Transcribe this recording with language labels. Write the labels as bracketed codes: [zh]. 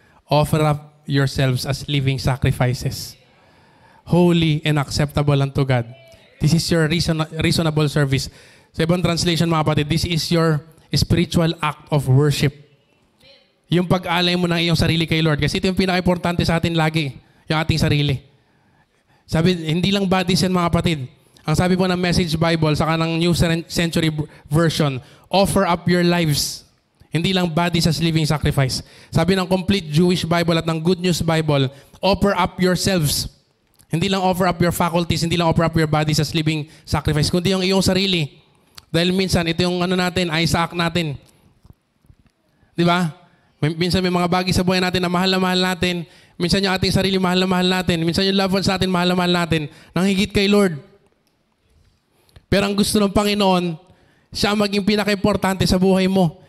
[en] Offer up yourselves as living sacrifices. Holy and acceptable unto God. This is your reasonable service. [tl] Sa ibang translation mga kapatid, [en] this is your spiritual act of worship. [tl] Yung pag-alay mo ng iyong sarili kay Lord. Kasi ito yung pinaka-importante sa atin lagi. Yung ating sarili. Sabi, hindi lang bodies yan mga kapatid. Ang sabi po ng Message Bible, saka ng New Century Version, [en] offer up your lives. [tl] Hindi lang bodies as living sacrifice. Sabi ng Complete Jewish Bible at ng Good News Bible, [en] offer up yourselves. [tl] Hindi lang offer up your faculties, hindi lang offer up your bodies as living sacrifice, kundi yung iyong sarili. Dahil minsan, ito yung ano natin, Isaac natin. Di ba? Minsan may mga bagay sa buhay natin na mahal natin. Minsan yung ating sarili, mahal na mahal natin. Minsan yung loved ones natin, mahal na mahal natin. Nang higit kay Lord. Pero ang gusto ng Panginoon, siya maging pinaka-importante sa buhay mo.